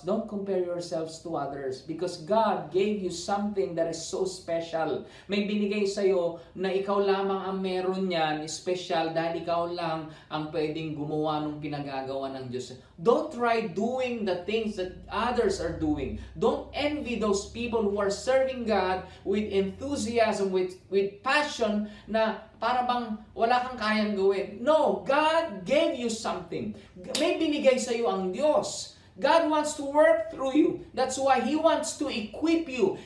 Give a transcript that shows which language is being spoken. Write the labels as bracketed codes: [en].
[en] Don't compare yourselves to others. Because God gave you something that is so special. [tl] May binigay sa'yo na ikaw lamang ang meron yan, special, dahil ikaw lang ang pwedeng gumawa ng pinagagawa ng Diyos. [en] Don't try doing the things that others are doing. Don't envy those people who are serving God with enthusiasm, with passion, [tl] na para bang wala kang kayang gawin. [en] No, God gave you something. [tl] May binigay sa iyo ang Diyos. [en] God wants to work through you. That's why He wants to equip you.